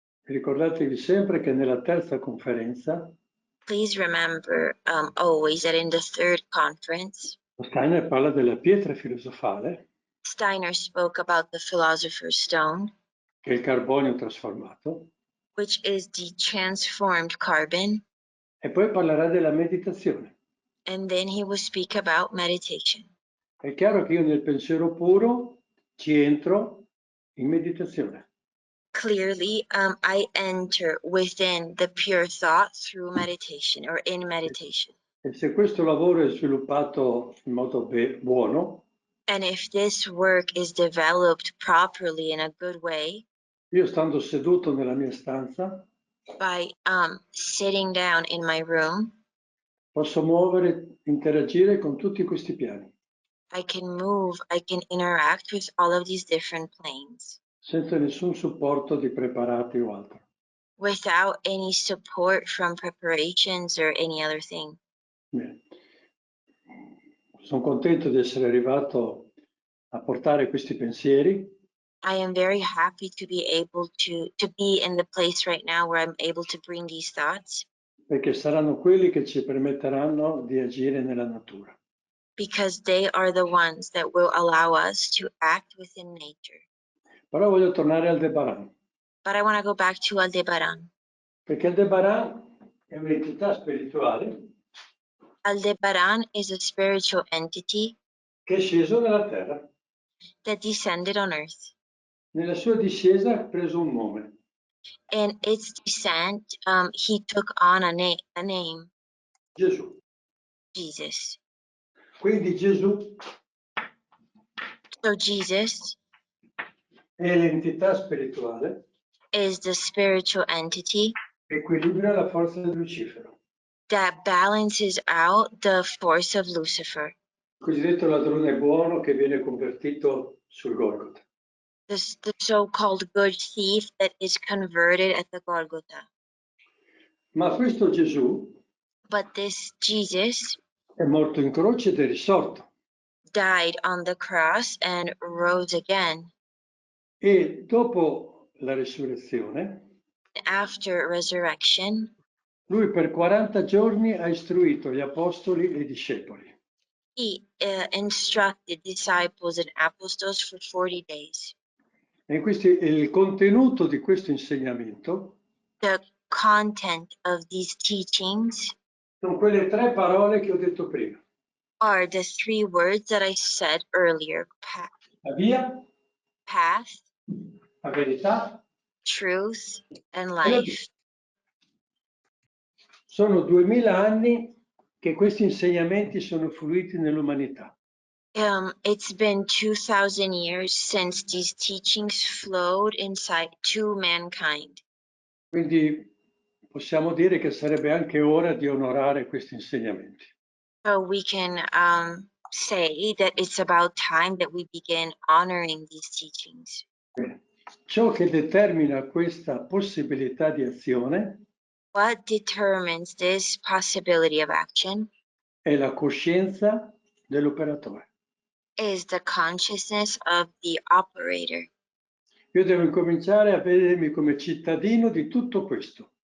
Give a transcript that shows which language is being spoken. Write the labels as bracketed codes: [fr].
[it] Ricordatevi sempre che nella terza conferenza [en] Please remember always that in the third conference, [it] Steiner parla della pietra filosofale, [en] Steiner spoke about the philosopher's stone, [it] che è il carbonio trasformato, [en] which is the transformed carbon, [it] e poi parlerà della meditazione. [en] and then he will speak about meditation. [it] È chiaro che io nel pensiero puro ci entro in meditazione. [en] Clearly, I enter within the pure thought through meditation or in meditation. [it] E se questo lavoro è sviluppato in modo buono, [en] And if this work is developed properly in a good way, [it] io stando seduto nella mia stanza, [en] by sitting down in my room, [it] posso muovere, interagire con tutti questi piani, [en] I can move, I can interact with all of these different planes [it] senza nessun supporto di preparati o altro. [en] without any support from preparations or any other thing. [it] Bene. Sono contento di essere arrivato a portare questi pensieri. [en] I am very happy to be able to be in the place right now where I'm able to bring these thoughts. [it] Perché saranno quelli che ci permetteranno di agire nella natura. [en] Because they are the ones that will allow us to act within nature. [it] Però voglio tornare al Aldebaran. [en] But I want to go back to Aldebaran. [it] Perché Aldebaran è un'entità spirituale [en] Aldebaran is a spiritual entity [it] che è sceso nella terra. [en] that descended on earth. [it] Nella sua discesa ha preso un nome. [en] In its descent, he took on a name, [it] Gesù. [en] Jesus. [it] Quindi Gesù [en] So Jesus [it] è l'entità spirituale [en] is the spiritual entity [it] che equilibra la forza del Lucifero. [en] that balances out the force of Lucifer, [it] il cosiddetto ladrone buono che viene convertito sul Golgotha. [en] the so-called good thief that is converted at the Golgotha. [it] Ma questo Gesù [en] But this Jesus [it] è morto in croce ed è risorto. [en] died on the cross and rose again. [it] E dopo la resurrezione, [en] After resurrection, [it] lui per 40 giorni ha istruito gli apostoli e i discepoli. [en] he instructed disciples and apostles for 40 days. [it] E il contenuto di questo insegnamento [en] The content of these teachings [it] sono quelle 3 parole che ho detto prima. [en] are the 3 words that I said earlier: [it] La via, [en] path, [it] la verità [en] truth, and [it] e la vita. [en] life. [it] Sono 2000 anni che questi insegnamenti sono fluiti nell'umanità. [en] It's been 2,000 years since these teachings flowed inside to mankind. [it] Quindi possiamo dire che sarebbe anche ora di onorare questi insegnamenti. [en] So we can say that it's about time that we begin honoring these teachings. [it] Bene. Ciò che determina questa possibilità di azione [en] What determines this possibility of action [it] è la coscienza dell'operatore. [en] is the consciousness of the operator. [it] Io devo incominciare a vedermi come cittadino di tutto questo.